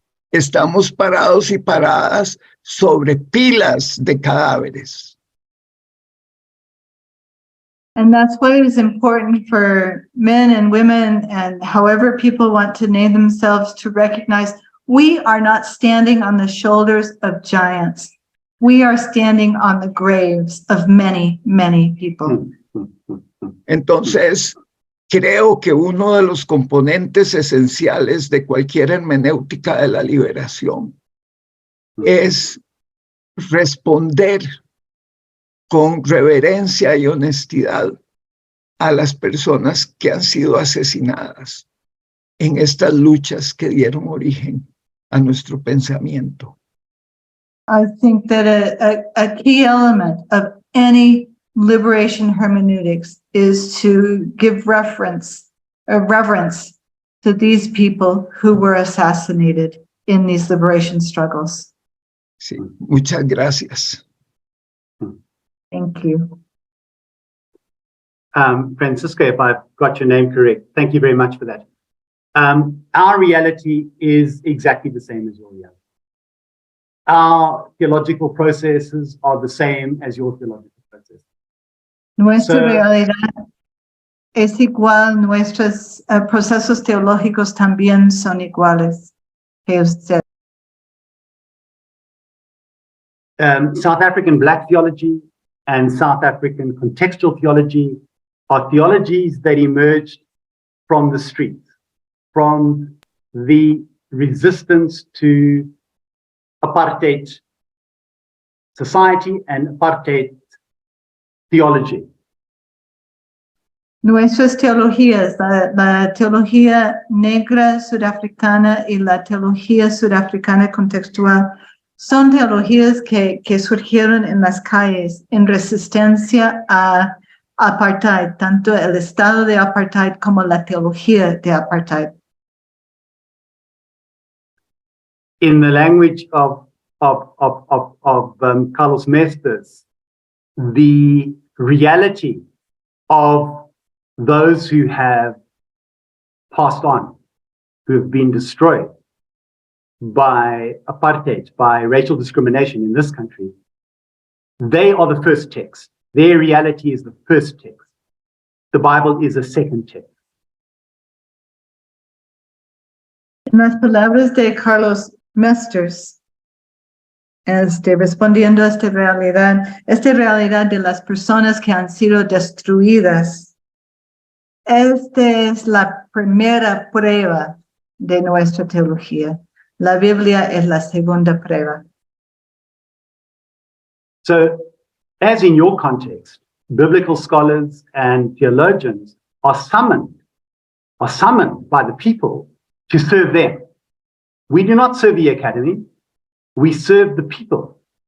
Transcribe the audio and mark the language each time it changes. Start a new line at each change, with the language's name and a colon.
Spanish: Estamos parados y paradas sobre pilas de cadáveres.
English: And that's why it is important for men and women and however people want to name themselves to recognize we are not standing on the shoulders of giants. We are standing on the graves of many, many people.
Spanish: Entonces, creo que uno de los componentes esenciales de cualquier hermenéutica de la liberación es responder con reverencia y honestidad a las personas que han sido asesinadas en estas luchas que dieron origen a nuestro pensamiento.
English: I think that a key element of any liberation hermeneutics is to give reverence to these people who were assassinated in these liberation struggles.
Spanish: Sí, muchas gracias.
English: Thank you. Francisco, if I've got your name correct, thank you very much for that. Our reality is exactly the same as your reality. Our theological processes are the same as your theological processes.
Spanish: Nuestra realidad es igual, nuestros procesos teológicos también son iguales que usted.
English: South African Black theology and South African contextual theology are theologies that emerged from the streets, from the resistance to apartheid society and apartheid theology.
Spanish: Nuestras teologías, la teología negra sudafricana y la teología sudafricana contextual, son teologías que surgieron en las calles en resistencia a apartheid, tanto el estado de apartheid como la teología de apartheid.
English: In the language of Carlos Mestres, the reality of those who have passed on, who have been destroyed by apartheid, by racial discrimination in this country, they are the first text. Their reality is the first text. The Bible is a second text.
Spanish: En las palabras de Carlos Mestres, respondiendo a esta realidad de las personas que han sido destruidas, esta es la primera prueba de nuestra teología. La Biblia es la segunda prueba.
English: So, as in your context, biblical scholars and theologians are summoned by the people to serve them. We do not serve the academy, we serve the people.